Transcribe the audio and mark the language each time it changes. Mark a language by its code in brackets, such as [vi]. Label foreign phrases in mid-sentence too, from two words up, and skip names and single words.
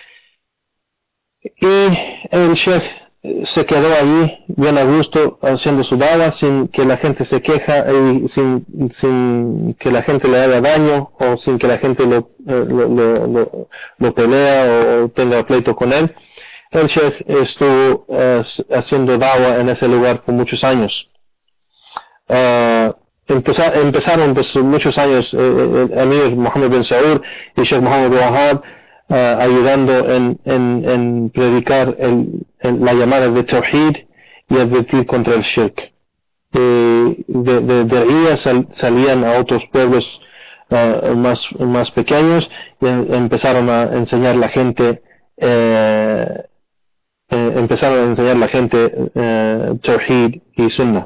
[es] Y el sheikh se quedó allí bien a gusto haciendo su dawa, sin que la gente se queja y sin que la gente le haga daño, o sin que la gente lo pelea o tenga pleito con él. El sheikh estuvo haciendo dawa en ese lugar por muchos años. Empezaron pues muchos años el Amir Muhammad bin Saud y Sheikh Muhammad bin Wahhab ayudando en predicar la llamada de Tawhid y advertir contra el Shirk. De ahí salían a otros pueblos más pequeños y empezaron a enseñar la gente Tawhid y Sunnah.